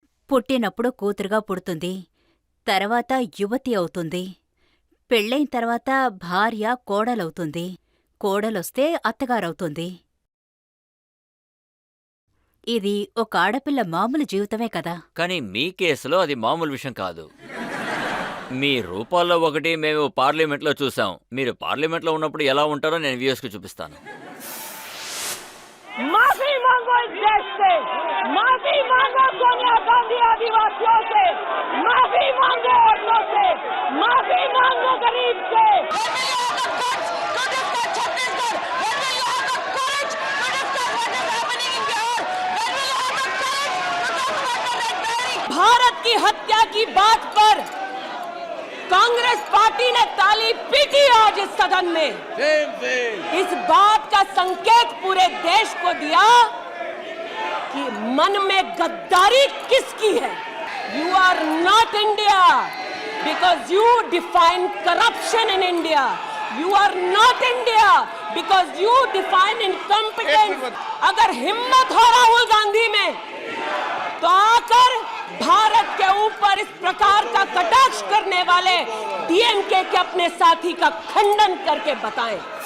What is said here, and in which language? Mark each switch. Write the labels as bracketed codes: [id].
[te] పుట్టినప్పుడు కూతురుగా పుడుతుంది, తర్వాత యువతి అవుతుంది, పెళ్ళైన తర్వాత భార్య కోడలవుతుంది, కోడలొస్తే అత్తగారవుతుంది. ఇది ఒక ఆడపిల్ల మామూలు జీవితమే కదా. కానీ మీ కేసులో అది మామూలు విషయం కాదు. మీ రూపాల్లో ఒకటి మేము పార్లమెంట్లో చూసాం. మీరు పార్లమెంట్లో ఉన్నప్పుడు ఎలా ఉంటారో నేను వ్యూస్కి చూపిస్తాను. [hi] माफी मांगो इस देश से, माफी मांगो सोनिया गांधी आदिवासियों से, माफी मांगो औरतों से, माफी मांगो गरीब से. भारत की हत्या की बात पर कांग्रेस पार्टी ने ताली पीटी आज इस सदन में. इस बात का संकेत पूरे देश को दिया कि मन में गद्दारी किसकी है. [en] You are not India because you define corruption in India. You are not India because you define incompetence. [hi] अगर हिम्मत हो राहुल गांधी में तो आकर भारत के ऊपर इस प्रकार का कटाक्ष करने वाले डीएमके के अपने साथी का खंडन करके बताएं.